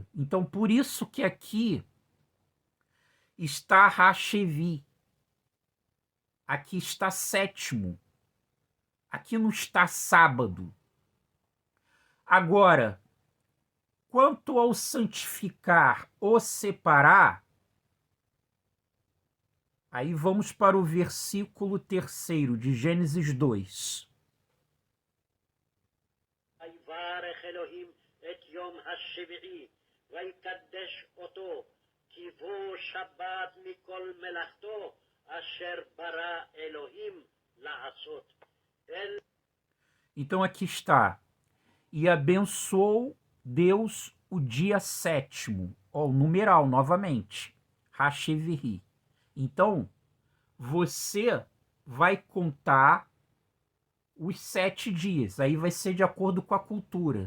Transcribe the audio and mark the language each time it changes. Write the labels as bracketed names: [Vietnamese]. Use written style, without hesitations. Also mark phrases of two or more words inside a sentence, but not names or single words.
[Portuguese] Então, por isso que aqui está Hashevi, aqui está sétimo, aqui não está sábado. Agora, quanto ao santificar ou separar, aí vamos para o versículo 3 de Gênesis 2. [Hebrew] ויברך אלוהים את יום השביעי, ויקדש אותו, כי בו שבת מכל מלאכתו, אשר ברא אלוהים לעשות. [Portuguese] Então aqui está, e abençoou Deus o dia sétimo, o numeral novamente, Hashevihi. Então, você vai contar os 7 dias, aí vai ser de acordo com a cultura.